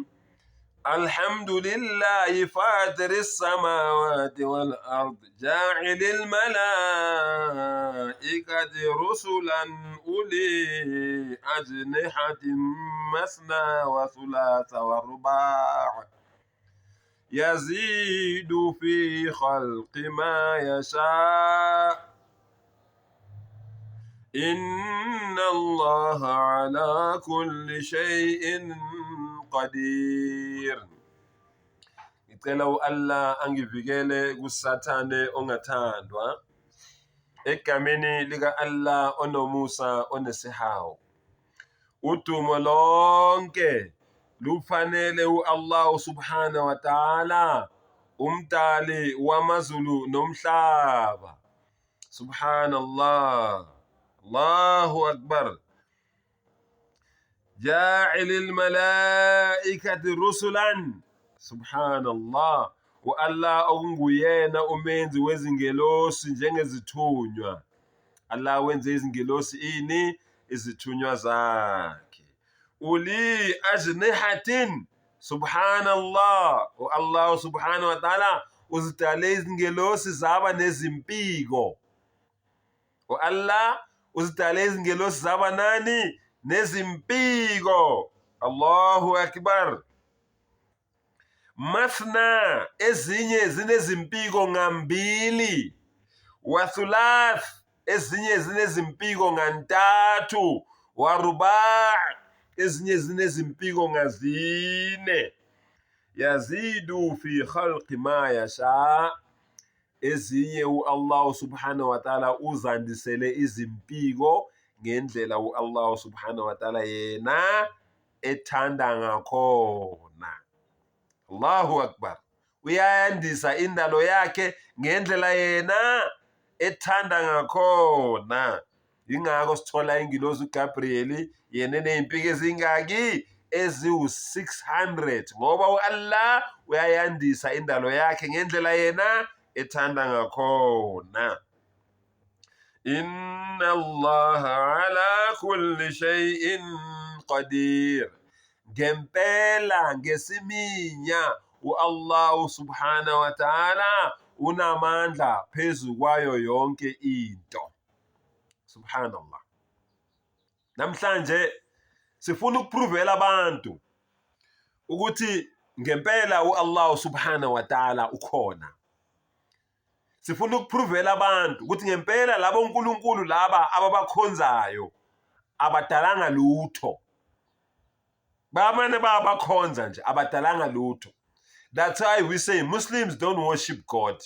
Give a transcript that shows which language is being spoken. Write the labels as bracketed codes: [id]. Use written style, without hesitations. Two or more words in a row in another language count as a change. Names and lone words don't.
[ar] الحمد لله فاطر السماوات والأرض جاعل الملائكة رسلا أولي أجنحة مثنى وثلاث ورباع يزيد في خلق ما يشاء إن الله على كل شيء qadir. [zu] Ngicela u-Allah angivikele kusathane ongathandwa. Egameni lika-Allah onomusa onesihawu. Udumo lonke lufanele u-Allah [ar] سبحانه وتعالى, [zu] umdali wamazulu nomhlaba. [ar] سبحان الله. الله أكبر. جاعل الملائكة رسلا. Subhanallah. [zu] U-Allah okunguyena umenzi wezingelosi njengezithunywa. Allah wenze izingelosi ini? Izithunywa zakhe. [ar] أولي أجنحة. Subhanallah. [zu] U-Allah [ar] سبحانه وتعالى [zu] uzidale izingelosi zaba nezimpiko. U-Allah uzidale izingelosi zaba nani? Nezimpiko. [ar] الله أكبر. Mathna, [zu] ezinye zinezimpiko ngambili. Wathulath, ezinye zinezimpiko ngantathu. Waruba', ezinye zinezimpiko ngazine. [ar] يزيد في الخلق ما يشاء. [zu] Ezinye u-Allah [ar] سبحانه وتعالى [zu] uzandisele izimpiko ngendlela u-Allah [ar] سبحانه وتعالى [zu] yena ethanda ngakhona. [ar] الله أكبر. [zu] Uyayandisa indalo yakhe ngendlela yena ethanda ngakhona. Ingakho sithola ingilosi uGabriel yena enezimpiko ezingaki? Eziwu-600. Ngoba u-Allah uyayandisa indalo yakhe ngendlela yena ethanda ngakhona. [ar] إن الله على كل شيء قدير. [zu] Ngempela ngesiminya u-Allah [ar] سبحانه وتعالى [zu] unamandla phezu kwayo yonke into. Subhanallah. Namhlanje sifuna ukuprovela abantu ukuthi ngempela u-Allah [ar] سبحانه وتعالى [zu] ukhona. Sifuna ukuprovela abantu ukuthi ngempela labo uNkulunkulu laba ababakhonzayo abadalanga lutho. Bamane bayabakhonza nje abadalanga lutho. [en] That's why we say Muslims don't worship God.